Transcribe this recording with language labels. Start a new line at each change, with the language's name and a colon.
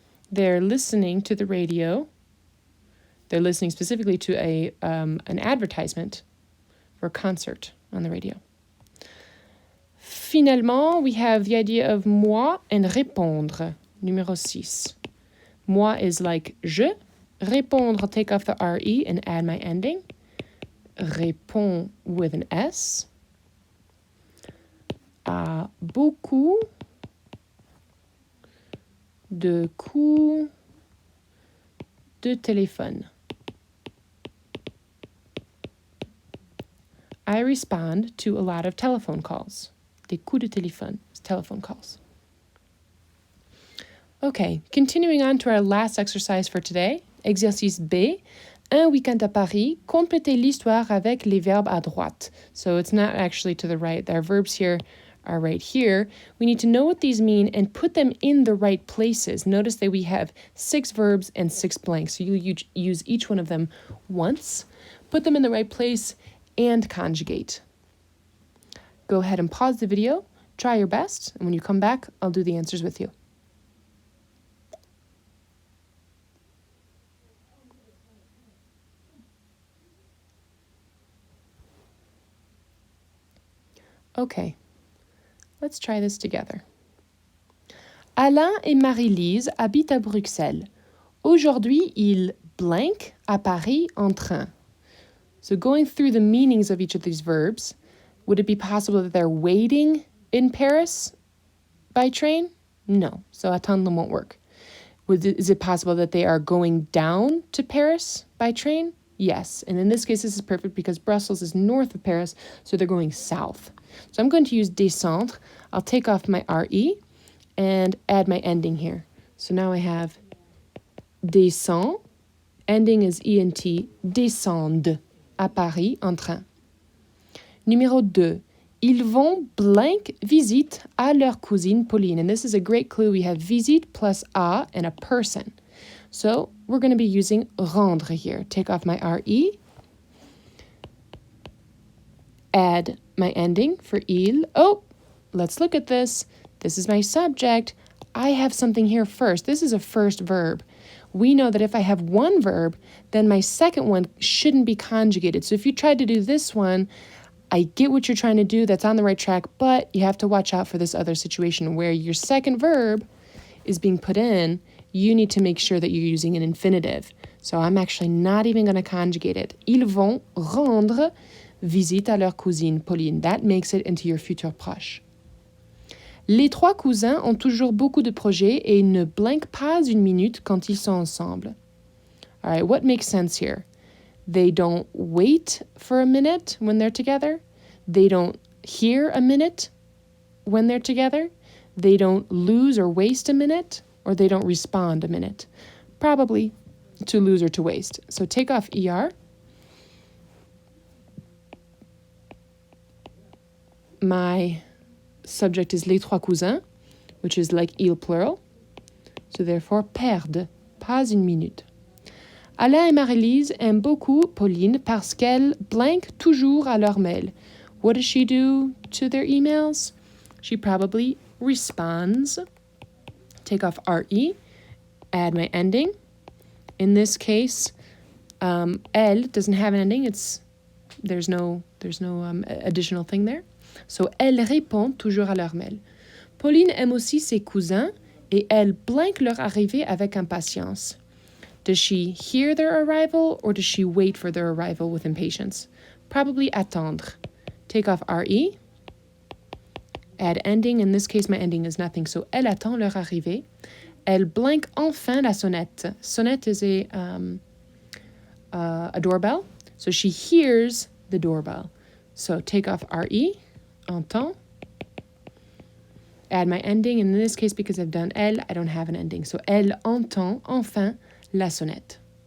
English: They're listening to the radio. They're listening specifically to an advertisement for a concert on the radio.
French: Finalement,
English: we have the idea of moi and répondre.
French: Numéro 6.
English: Moi is like je. Répondre, I'll take off the R-E and add my ending. Réponds with an S.
French: À beaucoup de coups de téléphone.
English: I respond to a lot of telephone calls.
French: Des coups de téléphone,
English: telephone calls. Okay, continuing on to our last exercise for today.
French: Exercice B. Un week-end à Paris. Complétez l'histoire avec les verbes à droite.
English: So it's not actually to the right. Our verbs here are right here. We need to know what these mean and put them in the right places. Notice that we have 6 verbs and 6 blanks. So you use each one of them once, put them in the right place, and conjugate. Go ahead and pause the video, try your best, and when you come back, I'll do the answers with you. Okay, let's try this together.
French: Alain et Marie-Lise habitent à Bruxelles. Aujourd'hui, ils blank à Paris en train.
English: So going through the meanings of each of these verbs, would it be possible that they're waiting in Paris by train? No, so attendre won't work. Is it possible that they are going down to Paris by train? Yes, and in this case, this is perfect because Brussels is north of Paris, so they're going south. So I'm going to use descendre. I'll take off my R-E and add my ending here. So now I have descend, ending is ENT,
French: descendent à Paris en train. Numéro 2. Ils vont blank visite à leur cousine Pauline.
English: And this is a great clue. We have visite plus à and a person. So we're going to be using rendre here. Take off my R-E. Add my ending for il. Oh, let's look at this. This is my subject. I have something here first. This is a first verb. We know that if I have one verb, then my second one shouldn't be conjugated. So if you tried to do this one, I get what you're trying to do. That's on the right track, but you have to watch out for this other situation where your second verb is being put in. You need to make sure that you're using an infinitive. So I'm actually not even going to conjugate it.
French: Ils vont rendre visite à leur cousine Pauline.
English: That makes it into your futur proche.
French: Les 3 cousins ont toujours beaucoup de projets et ils ne blanquent pas une minute quand ils sont ensemble.
English: All right, what makes sense here? They don't wait for a minute when they're together. They don't hear a minute when they're together. They don't lose or waste a minute, or they don't respond a minute. Probably to lose or to waste. So take off ER. My subject is les 3 cousins, which is like il plural. So therefore,
French: perdent pas une minute. Alain et Marie-Lise aiment beaucoup Pauline parce qu'elle blank toujours à leur mail.
English: What does she do to their emails? She probably responds. Take off RE, add my ending. In this case, elle doesn't have an ending. There's no additional thing there.
French: So elle répond toujours à leur mail. Pauline aime aussi ses cousins et elle blank leur arrivée avec impatience.
English: Does she hear their arrival or does she wait for their arrival with impatience? Probably attendre. take off RE, add ending. In this case, my ending is nothing, so
French: elle attend leur arrivée. Elle blanque enfin la sonnette.
English: Sonnette is a doorbell, so she hears the doorbell. So take off RE, entend, add my ending. In this case, because I've done elle, I don't have an ending. So
French: elle entend enfin la sonnette.